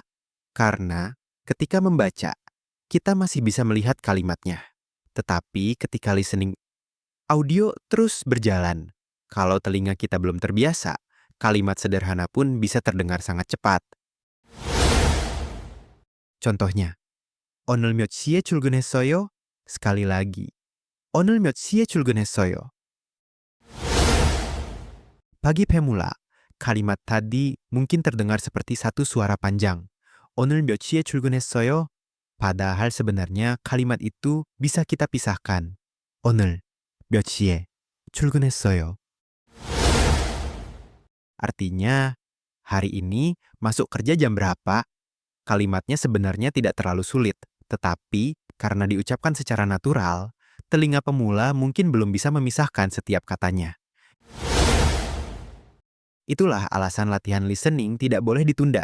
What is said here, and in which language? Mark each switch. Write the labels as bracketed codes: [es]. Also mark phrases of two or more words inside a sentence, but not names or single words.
[id] Karena ketika membaca, kita masih bisa melihat kalimatnya. Tetapi ketika listening, audio terus berjalan. Kalau telinga kita belum terbiasa, kalimat sederhana pun bisa terdengar sangat cepat. Contohnya, [ko] 오늘 몇 시에 출근했어요? [id] Sekali lagi, [ko] 오늘 몇 시에 출근했어요? [id] Bagi pemula, kalimat tadi mungkin terdengar seperti satu suara panjang. [ko] 오늘 몇 시에 출근했어요? [id] Padahal sebenarnya kalimat itu bisa kita pisahkan. [ko] 오늘 몇 시에 출근했어요? [id] Artinya, hari ini masuk kerja jam berapa? Kalimatnya sebenarnya tidak terlalu sulit, tetapi karena diucapkan secara natural, telinga pemula mungkin belum bisa memisahkan setiap katanya. Itulah alasan latihan listening tidak boleh ditunda.